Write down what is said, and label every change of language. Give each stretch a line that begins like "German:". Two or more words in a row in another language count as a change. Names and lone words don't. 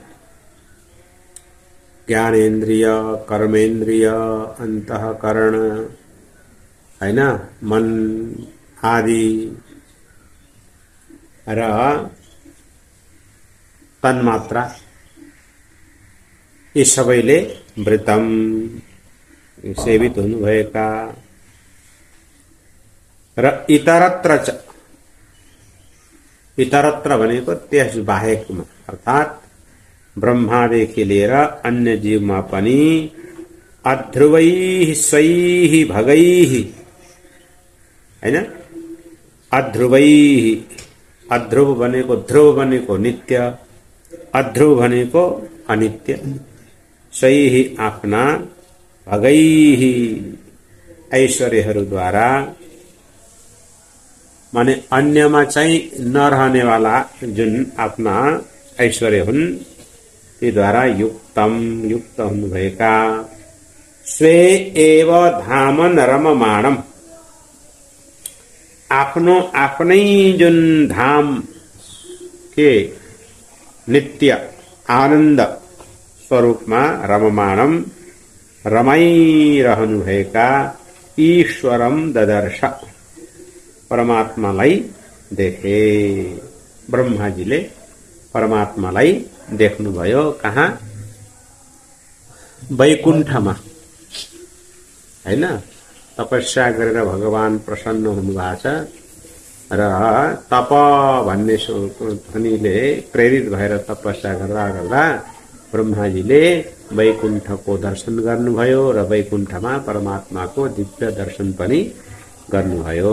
Nepali: ज्ञानेन्द्रिय, कर्मेन्द्रिय, अन्तःकरण हैन, मन आदि र तन्मात्रा यी सबैले वृतम सेवित हुनुभएका। र
Sanskrit: इतरत्र च इतरत्र
Nepali: भनेको त्यस बाहेकमा अर्थात ब्रह्मादेखि लिएर अन्य जीवमा पनि
Sanskrit: अध्रुवैः स्वैः भगैः
Nepali: हैन। अध्रुवैः अध्रुव भनेको ध्रुव भनेको नित्य, अध्रुव भनेको अनित्य। स्वैः आफ्ना भगैः ऐश्वर्यहरूद्वारा माने अन्यमा चाहिँ नरहने वाला जुन आफ्ना ऐश्वर्य हुन् ती द्वारा युक्तम युक्त हुनुभएका।
Sanskrit: स्वे एव धामन रममाणम
Nepali: आफ्नो आफ्नै जुन धाम के नित्य आनन्द स्वरूपमा रममाणम रमाइरहनुभएका
Sanskrit: ईश्वरम ददर्श
Nepali: परमात्मालाई देखे। ब्रह्माजीले परमात्मालाई देख्नुभयो। कहाँ? वैकुण्ठमा हैन। तपस्या गरेर भगवान प्रसन्न हुनुभएको छ र तप भन्ने ध्वनिले प्रेरित भएर तपस्या गर्दा ब्रह्माजीले वैकुण्ठको दर्शन गर्नुभयो र वैकुण्ठमा परमात्माको दिव्य दर्शन पनि गर्नुभयो।